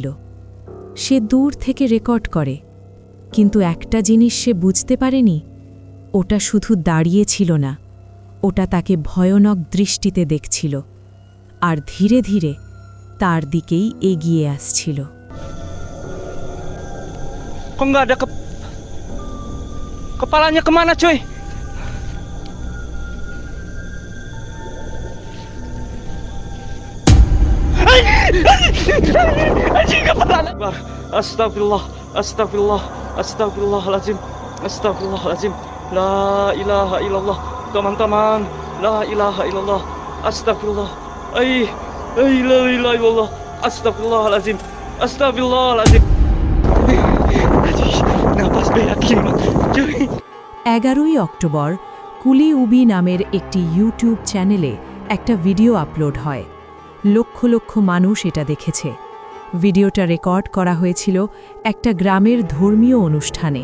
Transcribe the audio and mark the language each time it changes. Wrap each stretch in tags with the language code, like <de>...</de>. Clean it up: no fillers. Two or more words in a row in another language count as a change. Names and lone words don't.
<bn>সে দূর থেকে রেকর্ড করে, কিন্তু একটা জিনিস সে বুঝতে পারেনি, ওটা শুধু দাঁড়িয়ে ছিল না, ওটা তাকে ভয়ানক দৃষ্টিতে দেখছিল, আর ধীরে ধীরে তার দিকেই এগিয়ে আসছিল।</bn> <id>Kok nggak ada kepalanya kemana cuy? Anjing kepala.</id> <ar>أستغفر الله، أستغفر الله، أستغفر الله العظيم، أستغفر الله العظيم. لا إله إلا الله,</ar> <id>teman-teman.</id> <ar>لا إله إلا الله، أستغفر الله. لا إله إلا الله، أستغفر الله العظيم، أستغفر الله العظيم. নাপাস বেয়াকি cuy।</ar> <bn>11ই অক্টোবর কুলি উবি নামের একটি ইউটিউব চ্যানেলে একটা ভিডিও আপলোড হয়। লক্ষ লক্ষ মানুষ এটা দেখেছে। ভিডিওটা রেকর্ড করা হয়েছিল একটা গ্রামের ধর্মীয় অনুষ্ঠানে।</bn>